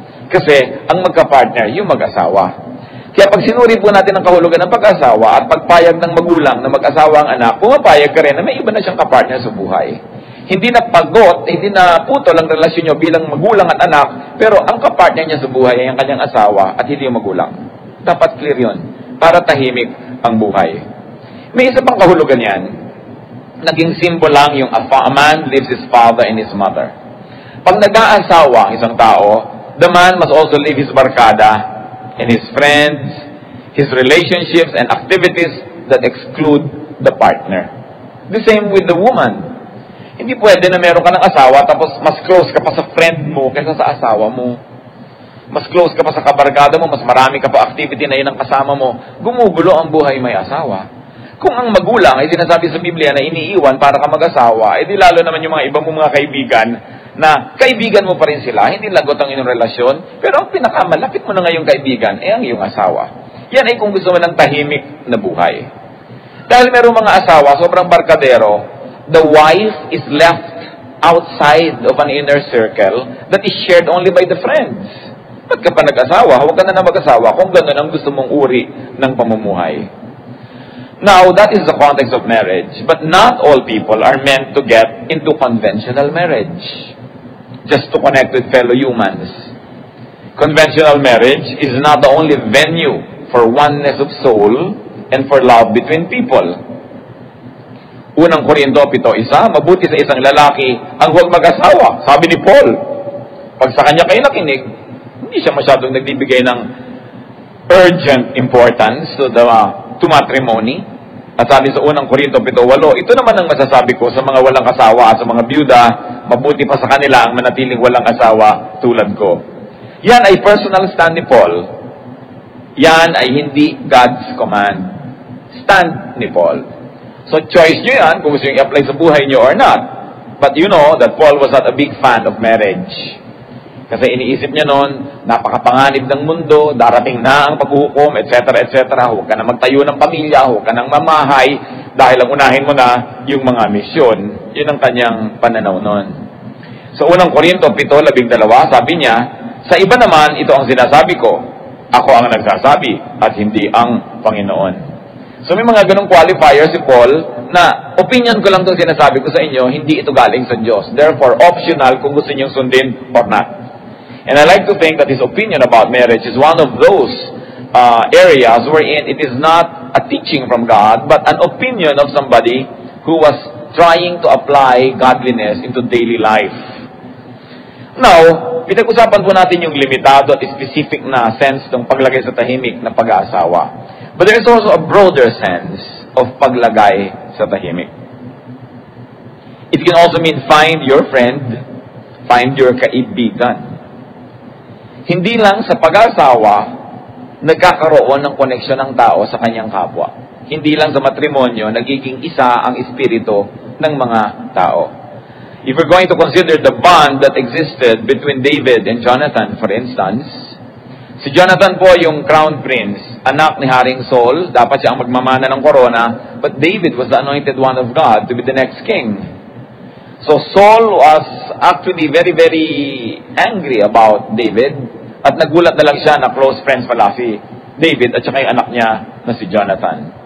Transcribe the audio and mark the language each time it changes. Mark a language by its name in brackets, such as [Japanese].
[Filipino] Kasi, ang magka-partner, yung mag-asawa. Kaya pag sinuri po natin ang kahulugan ng pag-asawa at pagpayag ng magulang na mag-asawa ang anak, pumapayag ka rin na may iba na siyang kapartner sa buhay. Hindi na pagod, hindi na putol ang relasyon nyo bilang magulang at anak, pero ang kapartner niya sa buhay ay ang kanyang asawa at hindi yung magulang. Dapat clear yun, para tahimik ang buhay. May isa pang kahulugan yan, naging symbol lang yung [English] a man leaves his father and his mother. [Filipino] Pag nag-aasawa ang isang tao, [English] the man must also leave his barkada and his friends, his relationships and activities that exclude the partner. The same with the woman. [Filipino] Hindi pwede na meron ka ng asawa tapos mas close ka pa sa friend mo kaysa sa asawa mo. Mas close ka pa sa kabarkada mo, mas marami ka pa activity na yun ang kasama mo. Gumugulo ang buhay may asawa. Kung ang magulang ay sinasabi sa Biblia na iniiwan para ka mag-asawa, di lalo naman yung mga ibang mga kaibigan na kaibigan mo pa rin sila, hindi lagot ang inyong relasyon, pero ang pinakamalapit mo na ngayong kaibigan ay ang iyong asawa. Yan ay kung gusto mo ng tahimik na buhay. Dahil merong mga asawa, sobrang barkadero, [English] the wife is left outside of an inner circle that is shared only by the friends. [Filipino] Ba't ka pa nag-asawa? Huwag ka na mag-asawa kung gano'n ang gusto mong uri ng pamumuhay. [English] Now, that is the context of marriage, but not all people are meant to get into conventional marriage just to connect with fellow humans. Conventional marriage is not the only venue for oneness of soul and for love between people. [Filipino] Unang Korinto 7:1, mabuti sa isang lalaki ang huwag mag-asawa, sabi ni Paul. Pag sa kanya kayo nakinig, hindi siya masyadong nagbibigay ng [English] urgent importance to matrimony. [Filipino] At sabi sa unang Korinto 7:8, ito naman ang masasabi ko sa mga walang asawa at sa mga byuda, mabuti pa sa kanila ang manatiling walang asawa tulad ko. Yan ay personal stand ni Paul. Yan ay hindi God's command. Stand ni Paul. So choice nyo yan kung gusto nyo i-apply sa buhay nyo or not. [English] But you know that Paul was not a big fan of marriage. [Filipino] Kasi iniisip niya noon, napakapanganib ng mundo, darating na ang paghuhukom, etc., etc. Huwag ka na magtayo ng pamilya, huwag ka nang mamahay, dahil ang unahin mo na yung mga misyon. Yun ang kanyang pananaw noon. So, unang Korinto 7:12, sabi niya, sa iba naman, ito ang sinasabi ko, ako ang nagsasabi, at hindi ang Panginoon. So, may mga ganong qualifier si Paul na opinion ko lang itong sinasabi ko sa inyo, hindi ito galing sa Diyos. Therefore, optional kung gusto niyong sundin or not. [English] And I like to think that his opinion about marriage is one of those areas wherein it is not a teaching from God, but an opinion of somebody who was trying to apply godliness into daily life. [Filipino] Now, pinag-usapan po natin yung limitado at specific na sense ng paglagay sa tahimik na pag-aasawa. [English] But there is also a broader sense of [Filipino] paglagay sa tahimik. [English] It can also mean find your friend, find your kaibigan. [Filipino] Hindi lang sa pag-aasawa, nagkakaroon ng koneksyon ng tao sa kanyang kapwa. Hindi lang sa matrimonyo, nagiging isa ang espiritu ng mga tao. [English] If we're going to consider the bond that existed between David and Jonathan, for instance, [Filipino] si Jonathan po yung crown prince, anak ni Haring Saul, dapat siya ang magmamana ng korona, [English] but David was the anointed one of God to be the next king. So Saul was actually very, very angry about David, [Filipino] at nagulat na lang siya na close friends pala si David at saka yung anak niya na si Jonathan.